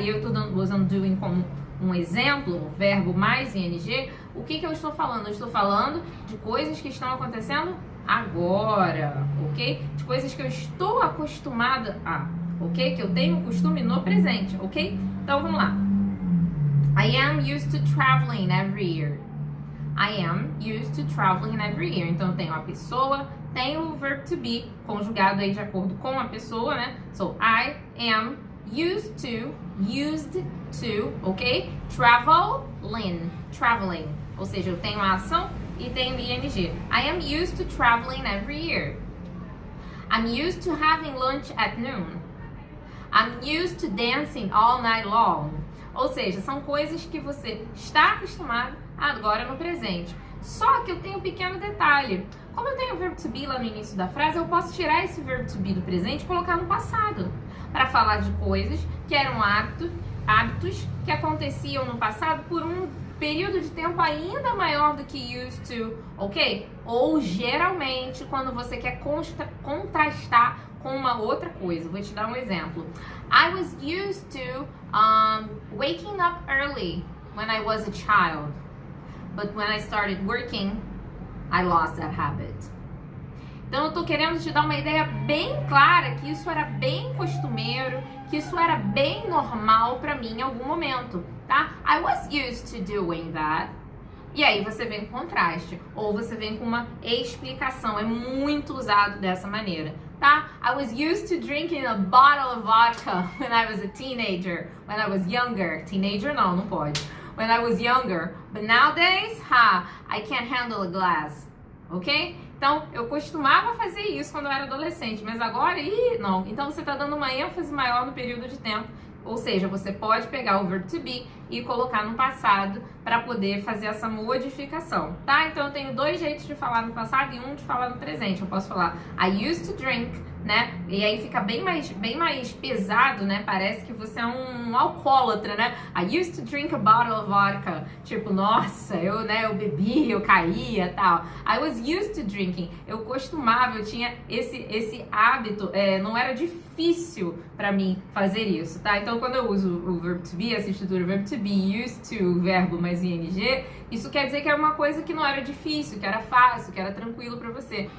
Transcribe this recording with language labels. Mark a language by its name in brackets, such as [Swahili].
[Portuguese] E eu estou usando doing como um exemplo, o verbo mais ing, o que eu estou falando? Eu estou falando de coisas que estão acontecendo agora, ok? De coisas que eu estou acostumada a, ok? Que eu tenho costume no presente, ok? Então vamos lá. [English] I am used to traveling every year. I am used to traveling every year. [Portuguese] Então eu tenho a pessoa, tenho o verb to be conjugado aí de acordo com a pessoa, né? [English] So I am used to, ok? Traveling. [Portuguese] Ou seja, eu tenho a ação e tenho ing. [English] I am used to traveling every year. I'm used to having lunch at noon. I'm used to dancing all night long. [Portuguese] Ou seja, são coisas que você está acostumado agora no presente. Só que eu tenho um pequeno detalhe. Como eu tenho o verbo to be lá no início da frase, eu posso tirar esse verbo to be do presente e colocar no passado. Para falar de coisas que eram hábitos que aconteciam no passado por um período de tempo ainda maior do que used to, ok? Ou geralmente quando você quer contrastar com uma outra coisa. Vou te dar um exemplo. [English] I was used to waking up early when I was a child, but when I started working, I lost that habit. [Portuguese] Então eu tô querendo te dar uma ideia bem clara que isso era bem costumeiro, que isso era bem normal pra mim em algum momento, tá? [English] I was used to doing that. [Portuguese] E aí você vem com contraste, ou você vem com uma explicação. É muito usado dessa maneira, tá? [English] I was used to drinking a bottle of vodka when I was a teenager, when I was younger. Teenager [Portuguese] não pode. [English] When I was younger. But nowadays, I can't handle a glass. Ok? [Portuguese] Então, eu costumava fazer isso quando eu era adolescente, mas agora, não. Então, você está dando uma ênfase maior no período de tempo. Ou seja, você pode pegar o verbo to be e colocar no passado para poder fazer essa modificação, tá? Então, eu tenho dois jeitos de falar no passado e um de falar no presente. Eu posso falar [English] I used to drink, [Portuguese] né? E aí fica bem mais pesado, né? Parece que você é um alcoólatra, né? [English] I used to drink a bottle of vodka. [Portuguese] Tipo, nossa, eu bebi, eu caía, tal. [English] I was used to drinking. [Portuguese] Eu costumava, eu tinha esse hábito, não era difícil pra mim fazer isso, tá? Então, quando eu uso o verbo to be, essa estrutura verbo to be, used to, verbo mais ing, isso quer dizer que é uma coisa que não era difícil, que era fácil, que era tranquilo pra você.